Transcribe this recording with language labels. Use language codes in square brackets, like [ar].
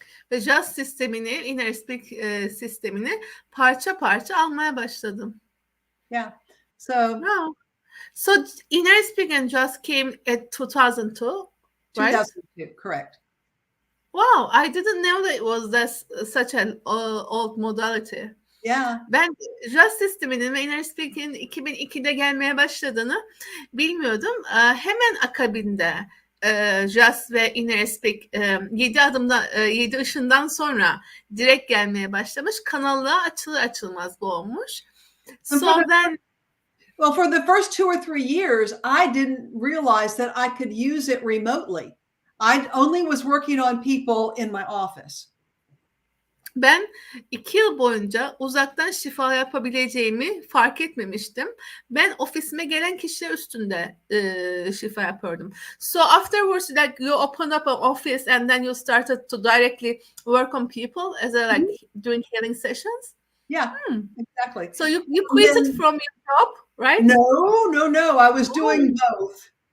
[tr] Ve JAWS sistemini, Inner Speak sistemini parça parça almaya başladım. [en] Yeah. So Inner Speak and JAWS came at 2002, right? 2002, correct. Wow, I didn't know that it was such an old modality. Yeah. [tr] Ben JAWS sisteminin ve Inner Speak'in 2002'de gelmeye başladığını bilmiyordum. Hemen akabinde JAWS ve Inner Speak 7 ışından sonra direkt gelmeye başlamış. Kanallığa açılır açılmaz bu olmuş. [en] So then Well, for the first 2 or 3 years, I didn't realize that I could use it remotely. I only was working on people in my office. [tr] Ben 2 yıl boyunca uzaktan şifa yapabileceğimi fark etmemiştim. Ben ofisime gelen kişiler üstünde şifa yapıyordum. [en] So afterwards, like you opened up an office and then you started to directly work on people as a like doing healing sessions. Yeah, exactly. So you quit it from your job, right? No. I was doing both.